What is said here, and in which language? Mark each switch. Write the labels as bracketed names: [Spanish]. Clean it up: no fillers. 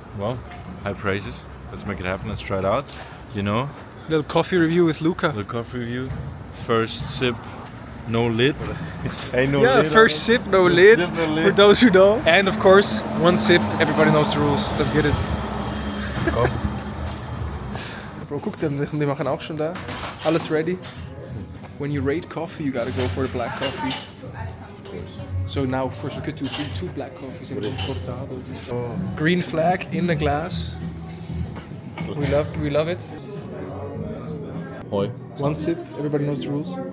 [English] Well, high praises. Let's make it happen. Let's try it out. You know, Little coffee review with Luca. the coffee review. First sip, no lid. Hey, no Yeah, lid. first sip, no lid, sip, no lid. for those who know. And of course, one sip, everybody knows the rules. Let's get it. [German] Komm. Bro, guck, die machen auch schon da. Alles ready. [English] When you rate coffee, you gotta go for the black coffee. So now, of course, we could do two black coffees in Cortado. Oh. Green flag in the glass. We love it. [German] Hoi, [English] One sip, everybody knows the rules.